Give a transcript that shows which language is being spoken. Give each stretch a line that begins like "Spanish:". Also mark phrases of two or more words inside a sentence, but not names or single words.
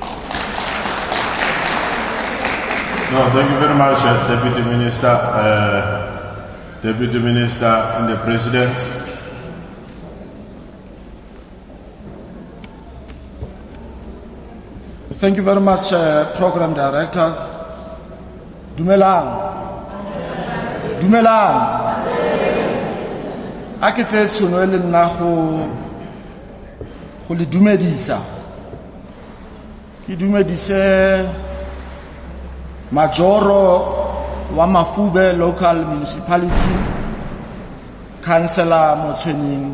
English: No, thank you very much, Deputy Minister. Deputy Minister and the President. Thank you very much, Program Director.
Tswana: Dumelang. Dumelang. A ke tse tshono le nna go le dumedisa. Ke dumedise Majoro wa Mafube Local Municipality, Councillor Motshwenying.